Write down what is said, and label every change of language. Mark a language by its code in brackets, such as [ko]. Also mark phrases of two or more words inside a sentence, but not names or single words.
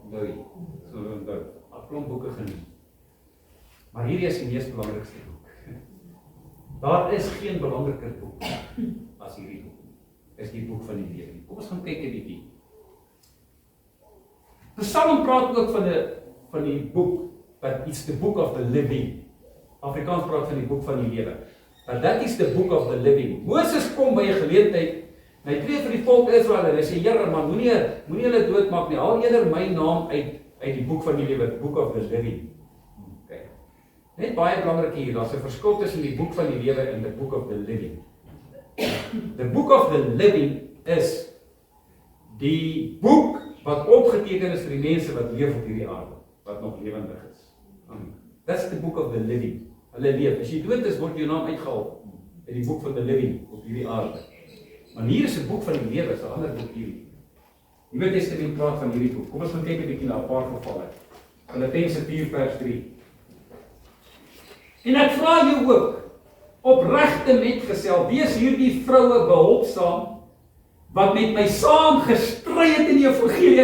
[af] So onthou, 'n klomp boeke genoem. Maar hierdie is die mees belangrikste boek. Daar is geen belangriker boek as hierdie boek. is die boek van die lewe. Kom ons gaan kyk 'n bietjie. Die Psalm praat ook van die boek, [en] but it's the book of the living. [af] Afrikaans praat van die boek van die lewe. [en] But that is the book of the living. [af] Moses kom by 'n geleentheid, en hy tree vir die volk Israel en hy sê, Here man, moenie hulle doodmaak nie, haal eerder my naam uit die boek van die lewe, [en] book of the living. [af] Okay. Net baie belangrik hier, daar's 'n verskil tussen die boek van die lewe en [en] the book of the living. The book of the living [af] is die boek wat opgeteken is vir die mense wat leef op hierdie aarde, wat nog lewendig is. [en] That's the book of the living. [af] Hulle leef. As jy dood is, word jou naam uitgehaal in die boek van [en] the living [af] op hierdie aarde. Maar hier is 'n boek van die lewe, is 'n ander boek hier. Die Nuwe Testament praat van hierdie boek. Kom ons gaan kyk 'n bietjie na 'n paar gevalle. Filippense 4 vers 3. En ek vra jou ook, opregte metgesel, wees hierdie vroue behulpsaam, wat met my saam gestry het in die evangelie.